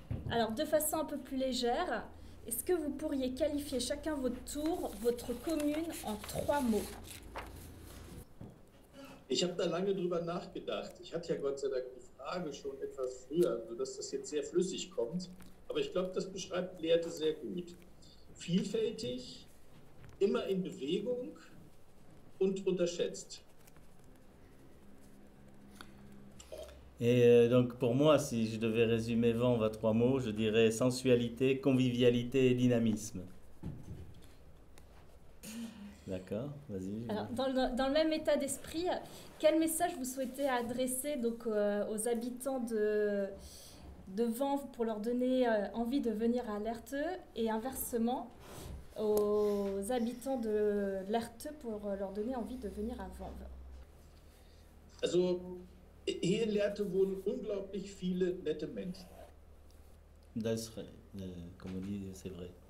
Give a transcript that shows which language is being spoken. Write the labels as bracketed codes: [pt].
[fr] Alors, de façon un peu plus légère, est-ce que vous pourriez qualifier chacun votre tour, votre commune en 3 mots? [de] Ich habe da lange drüber nachgedacht. Ich hatte ja Gott sei Dank die Frage schon etwas früher, sodass das jetzt sehr flüssig kommt. Aber ich glaube, das beschreibt Lehrte sehr gut. Vielfältig, immer in Bewegung und unterschätzt. [fr] Et donc pour moi, si je devais résumer Vanves à 3 mots, je dirais sensualité, convivialité et dynamisme. D'accord, vas-y. Alors, dans le même état d'esprit, quel message vous souhaitez adresser donc, aux habitants de Vanves pour leur donner envie de venir à Lehrte et inversement aux habitants de Lehrte pour leur donner envie de venir à Vanves? [de] Also, hier in Lehrte wohnen unglaublich viele nette Menschen. Das ist, [fr] comme on dit, c'est vrai.